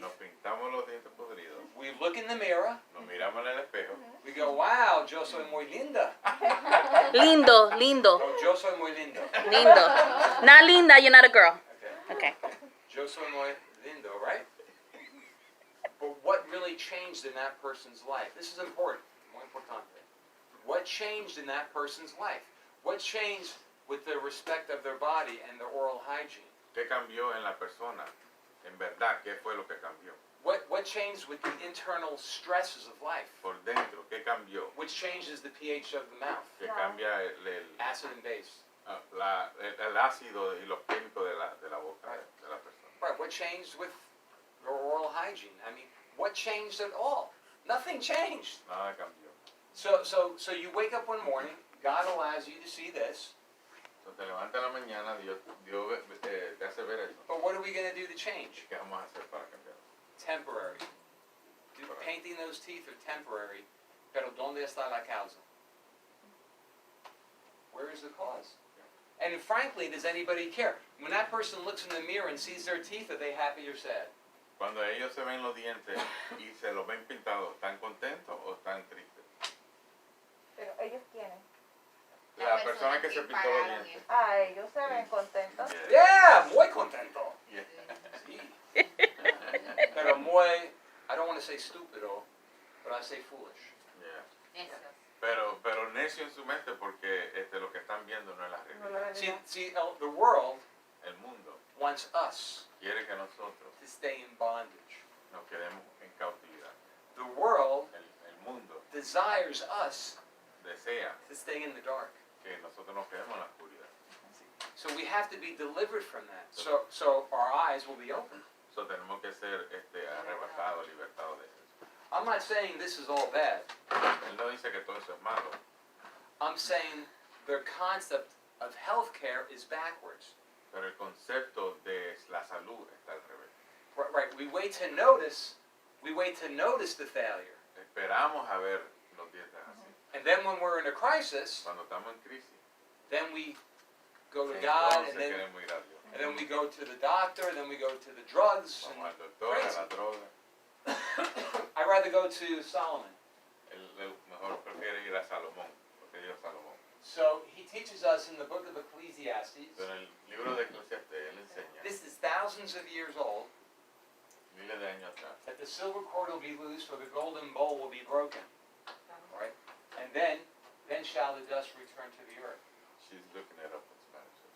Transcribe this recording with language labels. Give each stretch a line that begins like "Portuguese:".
Spanish: Nos pintamos los dientes podridos.
English: We look in the mirror.
Spanish: Nos miramos en el espejo.
English: We go, wow,
Spanish: yo soy muy linda. Lindo, lindo, Oh, yo soy muy lindo. lindo.
English: Not linda, you're not a girl. Okay. Okay.
Spanish: Yo soy muy lindo,
English: right? But what really changed in that person's life? This is important.
Spanish: Muy importante.
English: What changed in that person's life? What changed with the respect of their body and their oral hygiene?
Spanish: ¿Qué cambió en la persona? En verdad, ¿qué fue lo que cambió?
English: What changed with the internal stresses of life?
Spanish: Por dentro, ¿qué cambió?
English: Which changes the pH of the mouth?
Spanish: Que cambia
English: Acid and base.
Spanish: el ácido y los químicos de la boca de la persona.
English: Right, what changed with your oral hygiene? I mean, what changed at all? Nothing changed.
Spanish: Nada cambió.
English: So you wake up one morning, God allows you to see this,
Spanish: Entonces te levantas en la mañana, Dios te hace ver eso.
English: but what are we going to do to change?
Spanish: ¿Qué vamos a hacer para cambiarlo?
English: Temporary. Painting those teeth are temporary,
Spanish: pero ¿dónde está la causa?
English: Where is the cause? And frankly, does anybody care? When that person looks in the mirror and sees their teeth, are they happy or sad?
Spanish: Cuando ellos se ven los dientes y se los ven pintados, ¿están contentos o están tristes? Pero ellos quieren. La persona que se pintó los dientes. Ah, ellos se ven contentos.
English: Yeah,
Spanish: muy contento.
English: Yeah.
Spanish: Sí. Pero muy,
English: I don't want to say stupido, but I say foolish. Yeah.
Spanish: Eso. Pero necio en su mente porque lo que están viendo no es la No lo realidad. ven.
English: See, the world
Spanish: El mundo
English: wants us
Spanish: quiere que nosotros
English: to stay in bondage.
Spanish: nos quedemos en cautividad.
English: The world
Spanish: El mundo
English: desires us
Spanish: desea
English: to stay in the dark.
Spanish: que nosotros nos quedemos en la oscuridad.
English: So we have to be delivered from that. So our eyes will be open.
Spanish: So tenemos que ser arrebatados, libertados de eso.
English: I'm not saying this is all bad.
Spanish: Él no dice que todo eso es malo.
English: I'm saying their concept of healthcare is backwards.
Spanish: Pero el concepto de la salud está al revés.
English: Right, we wait to notice the failure.
Spanish: Esperamos a ver los dientes así.
English: And then when we're in a crisis,
Spanish: Cuando estamos en crisis,
English: then we go to God,
Spanish: entonces
English: and then
Spanish: queremos ir a Dios.
English: we go to the doctor, and then we go to the drugs.
Spanish: Vamos al doctor, a la droga.
English: I'd rather go to Solomon.
Spanish: Él mejor prefiere ir a Salomón, porque ir a Salomón.
English: So he teaches us in the book of Ecclesiastes.
Spanish: Pero en el libro de Eclesiastes él enseña,
English: This is thousands of years old. miles de años atrás, That the silver cord will be loosed, or the golden bowl will be broken. Right? And then shall the dust return to the earth. she's looking it up in Spanish.